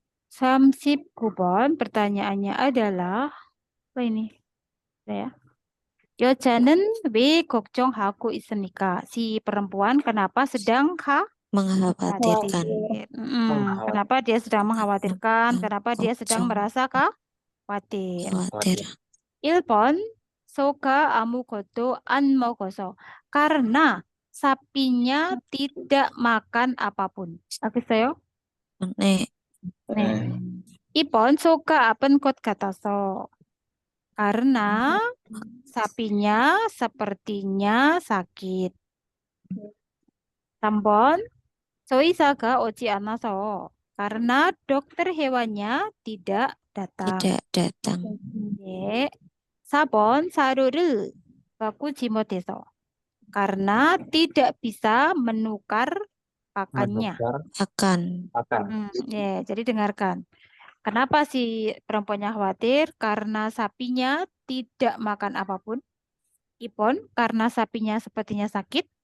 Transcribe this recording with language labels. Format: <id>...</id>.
<id>Samsip 9번 pertanyaannya adalah apa ini? Ya.</id> <ko>여자는 왜 걱정하고 있습니까?</ko> <id>Si perempuan kenapa sedang Mengkhawatirkan. Kenapa dia sedang mengkhawatirkan? Kenapa dia sedang merasa khawatir? Khawatir.</id> <ko>1번 소가 아무것도 안 먹어서.</ko> <id>Karena sapinya tidak makan apapun.</id> <ko>알겠어요? 네, 네. 2번 소가 아픈 것 같아서.</ko> <id>Karena sapinya sepertinya sakit.</id> <ko>3번 조이사가 오지 않아서.</ko> <id>Karena dokter hewannya tidak datang. tidak datang.</id> <ko>네. 4번 사료를 바꾸지 못해서.</ko> <id>Karena tidak bisa menukar pakannya. Akan. Ya, jadi dengarkan. Kenapa si perempuannya khawatir? Karena sapinya tidak makan apapun. Ipon, karena sapinya sepertinya sakit.</id>